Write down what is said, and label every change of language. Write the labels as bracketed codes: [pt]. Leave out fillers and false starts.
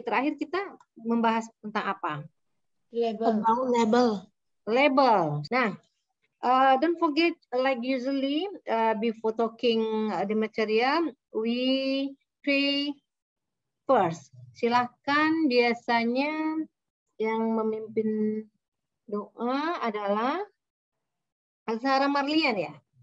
[id] Terakhir kita membahas tentang apa? Label. Label. [en] Nah, don't forget, like usually, before talking the material, we pray first. [id] Silahkan, biasanya yang memimpin doa adalah Azhara Marlian ya.